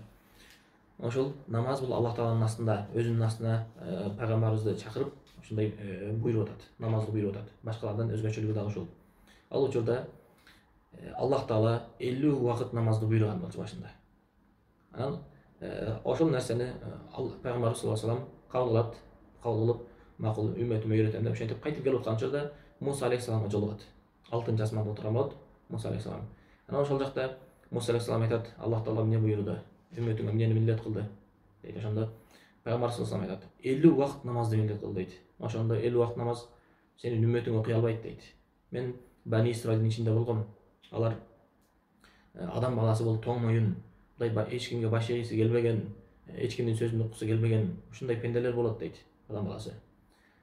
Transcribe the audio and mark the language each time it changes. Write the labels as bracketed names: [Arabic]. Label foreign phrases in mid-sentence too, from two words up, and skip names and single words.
[Kyrgyz] Ошол намаз бул Аллах Тааланын астында, өзүнүн астына пайгамбарыбызды чакырып, ушундай буйруп атат. Намазды буйруп атат. Башкалардан өзгөчөлүгү дагы ушул. Ал учурда Аллах Таала 50 убакыт намазды буйруган болчу башында. Анан ошол нерсени пайгамбар [Arabic] صلى الله عليه وسلم [Kyrgyz] кабыл кылып, макул үммөтүмө үйрөтөм деп ошентип кайтып келип аткан учурда Муса алейхиссаламга жолугат. 6-чы асманда отурган болот Муса алейхиссалам. Анан ошол жакта Муса алейхиссалам айтат: "Аллах Таала эмне буйруду? Үммөтүңө эмнени милдет кылды?" дейт. Ошондо пайгамбар [Arabic] صلى الله عليه وسلم [Kyrgyz] айтат: "50 убакыт намазды милдет кыл" дейт. Ошондо 50 убакыт намаз сенин үммөтүң окуй албайт дейт. Мен Бани Исраилдин ичинде болгом. Алар адам баласы болуп тоң моюн, мындай эч кимге баш ийгиси келбеген, эч кимдин сөзүн уккусу келбеген ушундай пенделер болот дейт адам баласы.